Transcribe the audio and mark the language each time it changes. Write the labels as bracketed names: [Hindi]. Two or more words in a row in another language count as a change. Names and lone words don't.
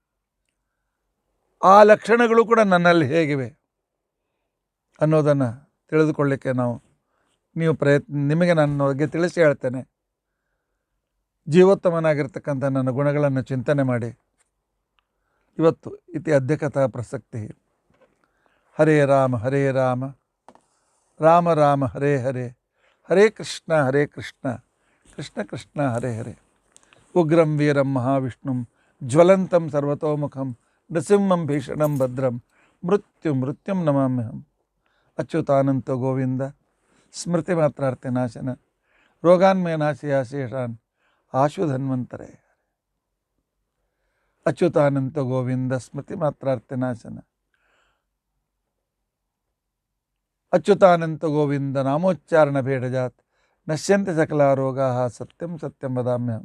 [Kannada] ಆ ಲಕ್ಷಣಗಳು ಕೂಡ ನನ್ನಲ್ಲಿ ಹೇಗಿವೆ ಅನ್ನೋದನ್ನು ತಿಳಿದುಕೊಳ್ಳಿಕ್ಕೆ ನಿಮಗೆ ನನ್ನ ಬಗ್ಗೆ ತಿಳಿಸಿ ಹೇಳ್ತೇನೆ. ಜೀವೋತ್ತಮನಾಗಿರ್ತಕ್ಕಂಥ ನನ್ನ ಗುಣಗಳನ್ನು ಚಿಂತನೆ ಮಾಡಿ. [Sanskrit] ಇವತ್ತು ಇತಿ ಅಧ್ಯಕಥಾ ಪ್ರಸಕ್ತಿ. ಹರೇ ರಾಮ ರಾಮ ರಾಮ ಹರೇ ಹರೇ, ಹರೇ ಕೃಷ್ಣ ಕೃಷ್ಣ ಕೃಷ್ಣ ಹರೇ ಹರೇ. ಉಗ್ರಂ ವೀರಂ ಮಹಾವಿಷ್ಣುಂ ಜ್ವಲಂತಂ ಸರ್ವತೋಮುಖಂ ನೃಸಿಂಹಂ ಭೀಷಣಂ ಭದ್ರಂ ಮೃತ್ಯುಂ ನಮಾಮ್ಯಹಂ. ಅಚ್ಯುತಾನಂತ ಗೋವಿಂದ ಸ್ಮೃತಿ ಮಾತ್ರಾರ್ಥ ನಾಶನ ರೋಗಾನ್ಮಯ ನಾಶಯ ಶೇಷಾನ್ ಆಶು ಧನ್ವಂತರೇ. ಅಚ್ಯುತಾನಂತ ಗೋವಿಂದ ಸ್ಮೃತಿ ಮಾತ್ರಾರ್ಥ ನಾಶನ ಅಚ್ಯುತಾನಂತ ಗೋವಿಂದ ನಾಮೋಚ್ಚಾರಣ ಭೇಡಜಾತ್ ನಶ್ಯಂತೆ ಸಕಲ ರೋಗಾ ಸತ್ಯಂ ಸತ್ಯಂ ವದಾಮ್ಯಹಂ.